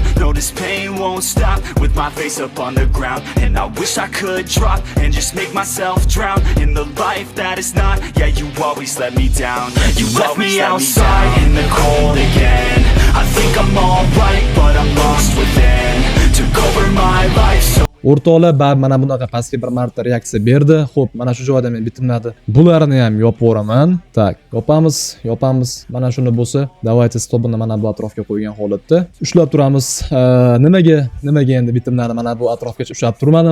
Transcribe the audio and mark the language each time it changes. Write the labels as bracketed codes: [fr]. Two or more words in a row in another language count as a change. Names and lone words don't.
[en] No, this pain won't stop, with my face up on the ground, and I wish I could drop, and just make myself drown, in the life that is not. Yeah, you always let me down. You left me outside in the cold again. I think I'm alright, but I'm lost within. Took over my life so [uz] O'rtoqlar mana bunaqa pastga bir marta reaksiya berdi. Xo'p, mana shu joyda men bitimlarni bularni ham yopib yuboraman. Tak, yopamiz. Mana shuni bo'lsa, давайте stopini mana bu atrofga qo'ygan holatda ushlab turamiz. Nimaga endi bitimlarni mana bu atrofgacha ushlab turmadim?